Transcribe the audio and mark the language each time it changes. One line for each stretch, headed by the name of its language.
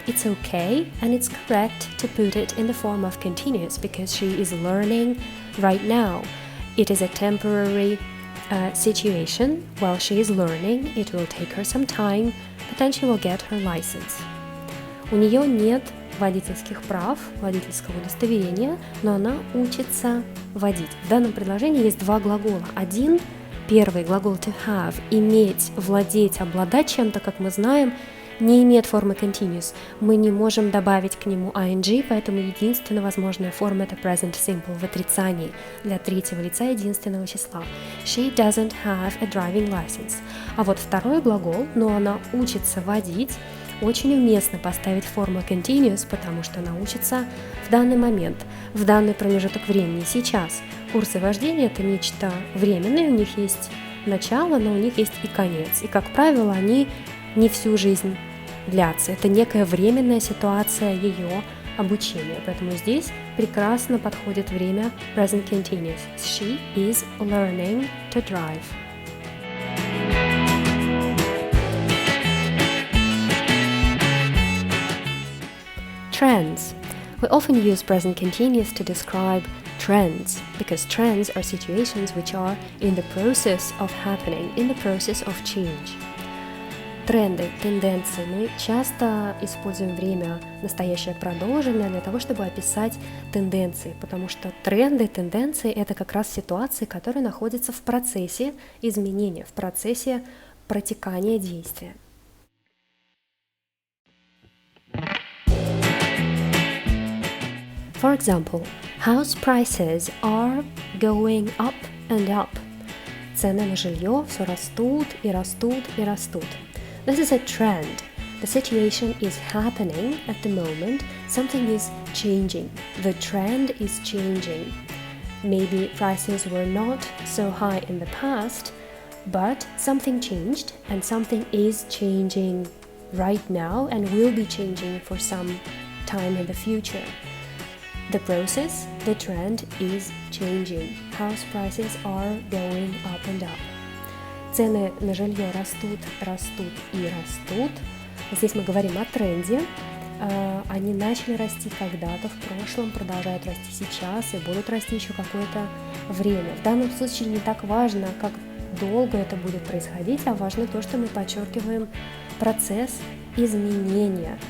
English: It's okay and it's correct to put it in the form of continuous because she is learning right now. It is a temporary situation. While she is learning, it will take her some time, but then she will get her license.
Russian: У нее нет водительских прав, водительского удостоверения, но она учится водить. В данном предложении есть два глагола. Первый глагол to have, иметь, владеть, обладать чем-то, как мы знаем, не имеет формы continuous. Мы не можем добавить к нему ing, поэтому единственная возможная форма это present simple в отрицании для третьего лица единственного числа.
English: She doesn't have a driving license.
Russian: А вот второй глагол, но она учится водить, очень уместно поставить форму continuous, потому что она учится в данный момент, в данный промежуток времени, сейчас. Курсы вождения это нечто временное, у них есть начало, но у них есть и конец. И, как правило, они не всю жизнь длятся. Это некая временная ситуация ее обучения. Поэтому здесь прекрасно подходит время present continuous.
English: She is learning to drive. Trends. We often use present continuous to describe trends because trends are situations which are in the process of happening, in the process of change.
Russian: Тренды, тенденции. Мы часто используем время настоящее продолженное для того, чтобы описать тенденции, потому что тренды, тенденции – это как раз ситуации, которые находятся в процессе изменения, в процессе протекания действия.
English: For example, house prices are going up and up.
Russian: Цены на жилье все растут и растут и растут.
English: This is a trend. The situation is happening at the moment. Something is changing. The trend is changing. Maybe prices were not so high in the past, but something changed and something is changing right now and will be changing for some time in the future. The process, the trend is changing. House prices are going up and up.
Russian: Цены на жилье растут, растут и растут. Здесь мы говорим о тренде. Они начали расти когда-то в прошлом, продолжают расти сейчас и будут расти еще какое-то время. В данном случае не так важно, как долго это будет происходить, а важно то, что мы подчеркиваем процесс изменения.